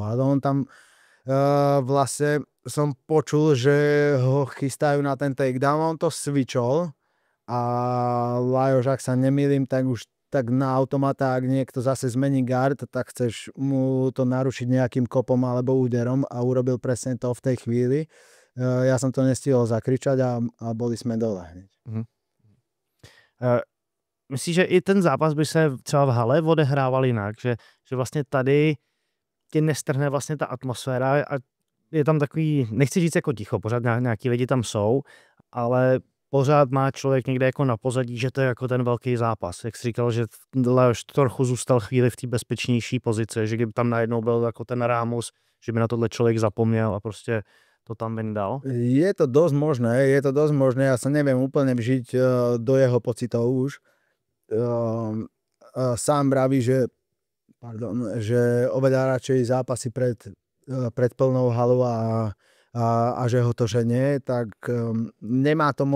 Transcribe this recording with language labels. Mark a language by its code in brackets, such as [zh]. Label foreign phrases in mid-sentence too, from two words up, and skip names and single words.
[sk] A on tam vlastne som počul, že ho chystajú na ten takedown, on to switchol a Lajoš, ak sa nemýlim, tak už tak na automata, ak niekto zase zmení guard, tak chceš mu to narušiť nejakým kopom alebo úderom a urobil presne to v tej chvíli. Ja som to nestihol zakričať a boli sme dole. [cs] Myslíš, že i ten zápas by se třeba v hale odehrával jinak? Že vlastně tady tě nestrhne vlastně ta atmosféra a je tam takový, nechci říct jako ticho, pořád nějaký lidi tam jsou, ale pořád má člověk někde jako na pozadí, že to je jako ten velký zápas. Jak jsi říkal, že Leoš trochu zůstal chvíli v té bezpečnější pozici, že kdyby tam najednou byl jako ten Rámus, že by na tohle člověk zapomněl a prostě to tam vyndal? [sk] Je to dosť možné, ja sa neviem úplne vžiť do jeho pocitov už. Sám vraví, že oveľa radšej zápasy pred plnou halou a že ho to ženie, tak nemá to